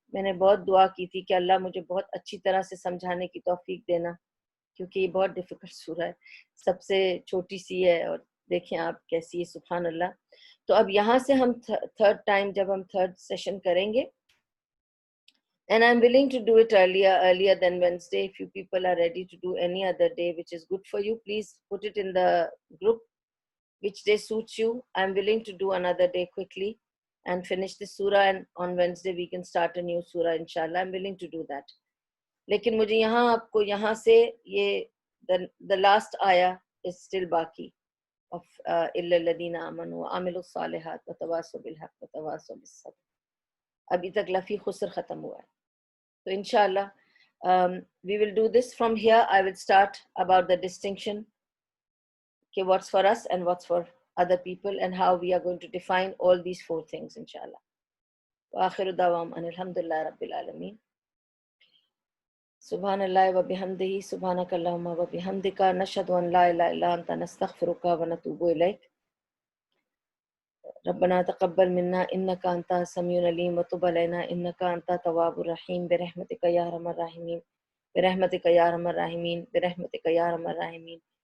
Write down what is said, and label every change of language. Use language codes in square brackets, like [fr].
[ur] میں نے بہت دعا کی تھی کہ اللہ مجھے بہت اچھی طرح سے سمجھانے کی توفیق دینا, کیونکہ یہ بہت ڈیفیکلٹ سورہ ہے, سب سے چھوٹی سی ہے, اور دیکھیں آپ کیسی ہے, سبحان اللہ. تو اب یہاں سے ہم تھرڈ ٹائم جب ہم تھرڈ سیشن کریں گے, [en] and I'm willing to do it earlier than Wednesday. If you people are ready to do any other day which is good for you, please put it in the group which day suits you. I'm willing to do another day quickly and finish this surah, and on Wednesday we can start a new surah inshallah. I'm willing to do that. [ur] لیکن مجھے یہاں آپ کو یہاں سے یہ [en] the last ayah is still [ur] باقی [en] of [ar] إِلَّا الَّذِينَ آمَنُوا وَعَمِلُوا الصَّالِحَاتِ وَتَوَاصَوْا بِالْحَقِّ وَتَوَاصَوْا بِالصَّبْرِ. [ur] ابھی تک لفی خسر ختم ہوا ہے. [en] تو انشاءاللہ we will do this from here. I will start about the distinction, okay, what's for us and what's for other people, and how we are going to define all these 4 things inshallah. [ar] وآخر دعواهم أن الحمد لله رب العالمين. سبحان الله وبحمده سبحانك اللهم وبحمدك نشهد أن لا إله إلا أنت نستغفرك ونتوب إليك. ربنا تقبل منا إنك أنت السميع العليم وتب علينا إنك أنت التواب الرحيم برحمتك يا أرحم الراحمين برحمتك يا أرحم الراحمين برحمتك يا أرحم الراحمين.